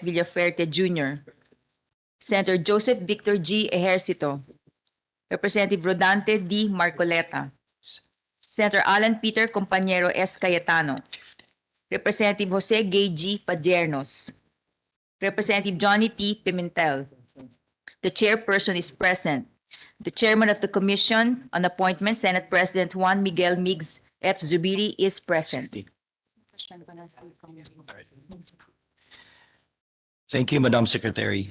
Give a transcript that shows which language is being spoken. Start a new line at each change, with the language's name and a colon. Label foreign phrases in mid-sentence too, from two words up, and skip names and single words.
English: Villaferte Jr., Senator Joseph Victor G. Ejercito, Representative Rodante D. Marcoleta, Senator Alan Peter Compañero S. Cayetano, Representative Jose Gay G. Padiernos, Representative Johnny T. Pimentel. The chairperson is present. The chairman of the Commission on Appointments, Senate President Juan Miguel Migs F. Zubiri, is present. Thank you, Madam Secretary.